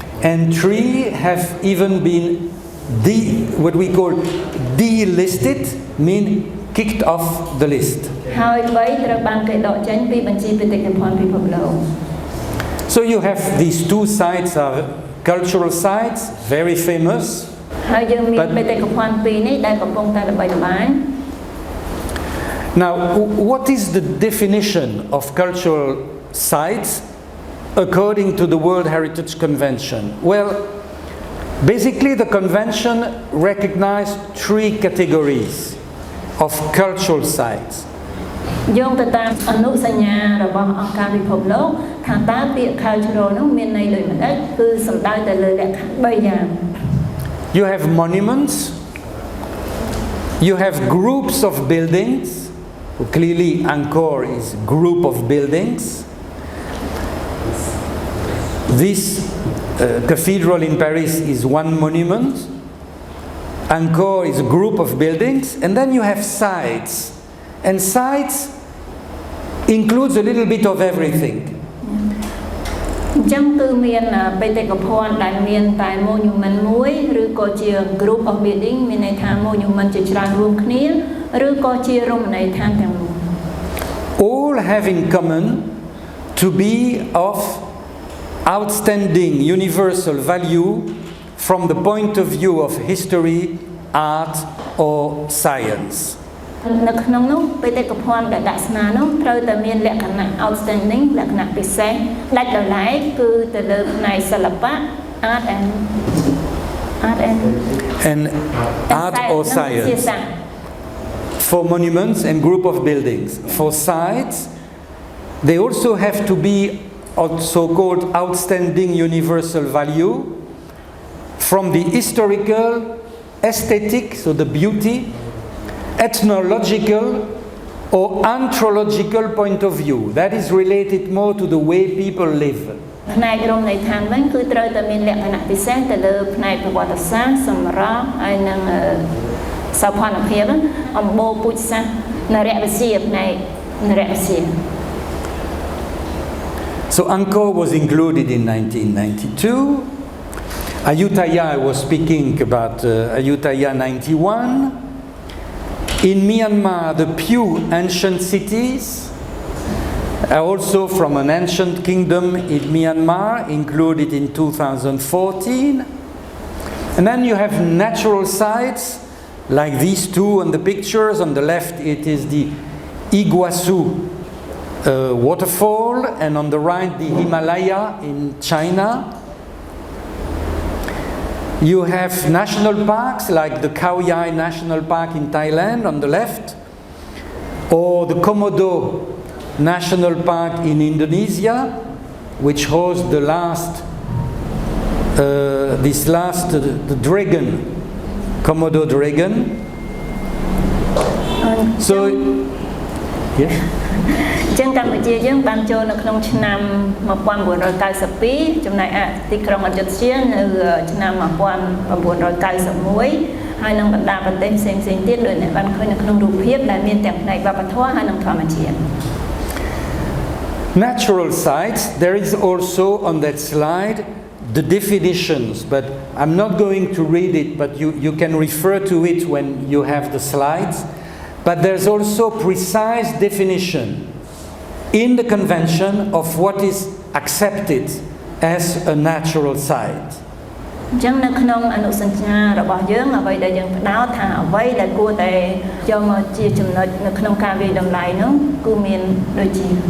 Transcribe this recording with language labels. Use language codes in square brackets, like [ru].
[en] And 3 have even been what we call delisted, mean kicked off the list. [km] ហើយ3ត្រូវបានគេដកចេញពីបញ្ជីបេតិកភណ្ឌពិភពលោក [en] So you have these two sites are cultural sites, very famous. [km] ហើយយើងមានបេតិកភណ្ឌពីរនេះដែលកំពុងតែល្បីល្បាញ [en] Now, what is the definition of cultural sites according to the World Heritage Convention? Well, basically the convention recognized 3 categories of cultural sites. [km] យោងទៅតាមអនុសញ្ញារបស់អង្គការពិភពលោកថាតើពាក្យ cultural នោះមានន័យដូចម្តេចគឺសំដៅទៅលើលក្ខខណ្ឌ3យ៉ាង [en] You have monuments, you have groups of buildings. Clearly, Angkor is a group of buildings. This cathedral in Paris is one monument. Angkor is a group of buildings. And then you have sites. And sites includes a little bit of everything. [km] អញ្ចឹងគឺមានបេតិកភណ្ឌដែលមានតែ monument មួយឬក៏ជា [en] group of building [km] មានន័យថា monument ជាច្រើនរួមគ្នាឬក៏ជារមណីយដ្ឋានទាំងមូល [en] All have in common to be of outstanding universal value from the point of view of history, art or science. [km] នៅក្នុងនោះបេតិកភណ្ឌដែលដាក់ស្នានោះត្រូវតែមានលក្ខណៈ outstanding លក្ខណៈពិសេសដាច់ដោយឡែកគឺទៅលើផ្នែកសិល្បៈ [en] art or science. For monuments and group of buildings. For sites, they also have to be so-called outstanding universal value from the historical, aesthetic, so the beauty, ethnological or anthropological point of view. That is related more to the way people live. [km] ផ្នែករមណីយដ្ឋានវិញគឺត្រូវតែមានលក្ខណៈពិសេសទៅលើផ្នែកប្រវត្តិសាស្ត្រសម្រស់ហើយនិងសោភ័ណភាពអំបូរពូជសាសន៍នរវិទ្យាផ្នែកនរវិទ្យា [en] So Angkor was included in 1992. Ayutthaya, I was speaking about Ayutthaya 91. In Myanmar, the Pew ancient cities are also from an ancient kingdom in Myanmar, included in 2014. And then you have natural sites, like these two on the pictures. On the left, it is the Iguazu waterfall, and on the right, the Himalaya in China. You have national parks like the Khao Yai National Park in Thailand on the left, or the Komodo National Park in Indonesia, which hosts the dragon, Komodo dragon. So, yes. [km] ចឹងកម្ពុជាយើងបានចូលនៅក្នុងឆ្នាំ1992ចំណែកទីក្រុងអយុធ្យានៅឆ្នាំ1991ហើយនឹងបណ្ដាប្រទេសផ្សេងៗទៀតដោយអ្នកបានឃើញនៅក្នុងរូបភាពដែលមានទាំងផ្នែកវប្បធម៌ហើយនិងធម្មជាតិ [en] Natural sites, there is also on that slide the definitions, but I'm not going to read it, but you can refer to it when you have the slides. But there's also precise definition in the convention of what is accepted as a natural site. [km] ចឹងនៅក្នុងអនុសញ្ញារបស់យើងអ្វីដែលយើងផ្ដោតថាអ្វីដែលគួរតែយកមកជាចំណុចនៅក្នុងការវិតម្លៃនោះគឺមានដូចជា